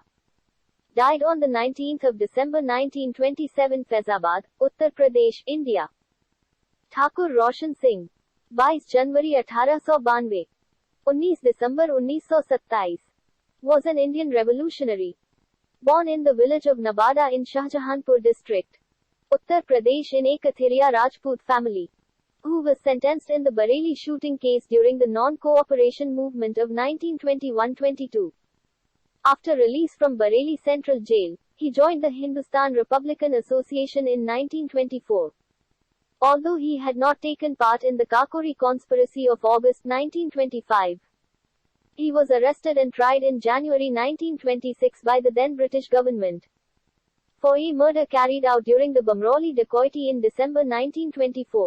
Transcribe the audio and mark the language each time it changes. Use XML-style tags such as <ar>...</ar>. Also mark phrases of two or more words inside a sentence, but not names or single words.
<en>Died on the 19th of December 1927, Faizabad, Uttar Pradesh, India.</en> <hi>Thakur Roshan Singh. 22 जनवरी 1892, 19 दिसंबर 1927,</hi> <en>was an Indian revolutionary. Born in the village of Nabada in Shahjahanpur district, Uttar Pradesh, in a Kathiriya Rajput family, who was sentenced in the Bareilly shooting case during the non-cooperation movement of 1921-22. After release from Bareilly Central Jail, he joined the Hindustan Republican Association in 1924. Although he had not taken part in the Kakori conspiracy of August 1925, he was arrested and tried in January 1926 by the then British government for a murder carried out during the Bamroli dacoity in December 1924.</en>